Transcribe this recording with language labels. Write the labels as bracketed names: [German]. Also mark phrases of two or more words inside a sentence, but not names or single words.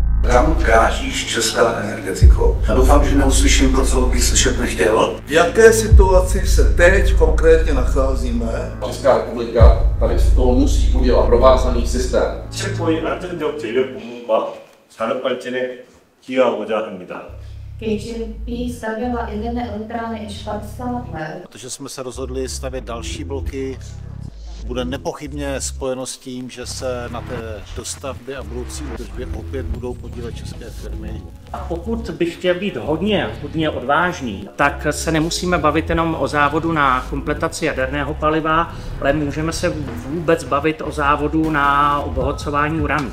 [Czech] kam kráčíš česká energetikou. Já doufám, že neuslyším to, co bych slyšet nechtěl. V jaké situaci se teď konkrétně nacházíme? Česká republika tady z toho musí udělat provázaný systém. [Korean] 체코의 안전적 전력 공급과 산업 발전에 기여하고자 합니다. [Czech] KGP stavěla jedné elektrárny i 40 let. Protože jsme se rozhodli stavět další bloky, bude nepochybně spojeno s tím, že se na té dostavbě a budoucí údržbě opět budou podílet české firmy. A pokud bych chtěl být hodně odvážný, tak se nemusíme bavit jenom o závodu na kompletaci jaderného paliva, ale můžeme se vůbec bavit o závodu na obohacování uranu.